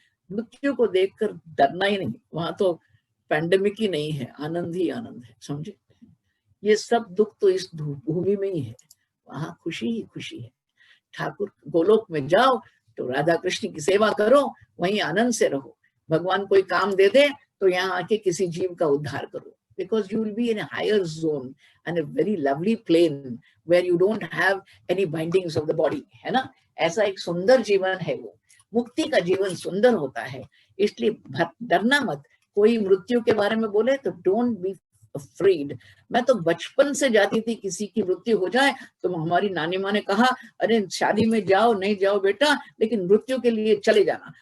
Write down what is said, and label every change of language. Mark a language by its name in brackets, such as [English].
[Hindi] मृत्यु को देखकर डरना ही नहीं, वहां तो पैंडेमिक ही नहीं है, आनंद ही आनंद है, समझे। ये सब दुख तो इस भूमि में ही है, वहां खुशी ही खुशी है। ठाकुर गोलोक में जाओ तो राधा कृष्ण की सेवा करो, वहीं आनंद से रहो। भगवान कोई काम दे दे तो यहाँ आके किसी जीव का उद्धार करो, [English] because you will be in a higher zone and a very lovely plane where you don't have any bindings of the body, है ना। [Hindi] ऐसा एक सुंदर जीवन है वो, मुक्ति का जीवन सुंदर होता है। इसलिए डरना मत। कोई मृत्यु के बारे में बोले तो [English] Don't be afraid. [Hindi] मैं तो बचपन से जाती थी, किसी की मृत्यु हो जाए तो हमारी नानी माँ ने कहा अरे शादी में जाओ नहीं जाओ बेटा, लेकिन मृत्यु के लिए चले जाना।